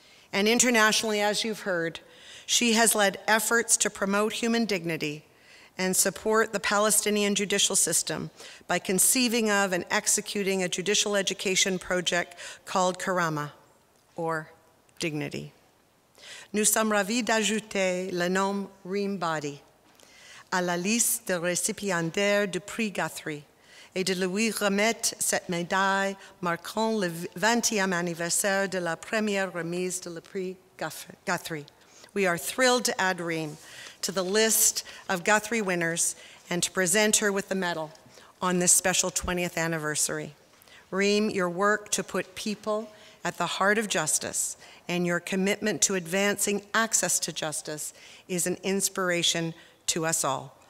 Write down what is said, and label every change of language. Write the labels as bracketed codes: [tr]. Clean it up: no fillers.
[en] And internationally, as you've heard, she has led efforts to promote human dignity and support the Palestinian judicial system by conceiving of and executing a judicial education project called Karama, or Dignity. [fr] Nous sommes ravis d'ajouter le nom Reem Bahdi à la liste des récipiendaires du prix Guthrie et de lui remettre cette médaille marquant le 20e anniversaire de la première remise de le prix Guthrie. [en] We are thrilled to add Reem to the list of Guthrie winners and to present her with the medal on this special 20th anniversary. Reem, your work to put people at the heart of justice and your commitment to advancing access to justice is an inspiration to us all.